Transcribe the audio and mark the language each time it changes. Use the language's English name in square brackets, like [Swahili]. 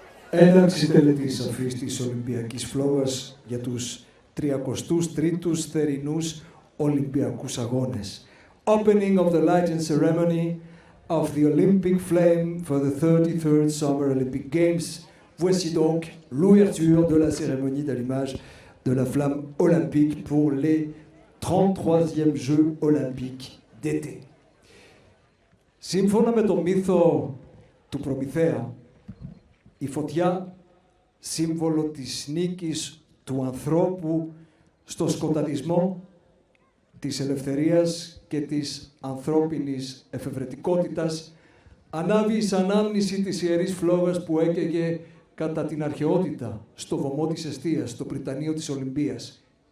[Greek] Έναρξη τελετής αφής της Ολυμπιακής Φλόγας για τους 33ους θερινούς Ολυμπιακούς Αγώνες. [English] Opening of the lighting ceremony of the Olympic flame for the 33rd Summer Olympic Games. [French] Voici donc l'ouverture de la cérémonie d'allumage de la flamme olympique pour les 33e Jeux Olympiques d'été. [Greek] Σύμφωνα με το μύθο του Προμηθέα, η φωτιά, σύμβολο της νίκης του ανθρώπου στο σκοταδισμό, της ελευθερίας και της ανθρώπινης εφευρετικότητας, ανάβει σαν άμνηση της Ιερής Φλόγας που έκαιγε κατά την αρχαιότητα στο βωμό της Εστίας, στο Πριτανείο της Ολυμπίας.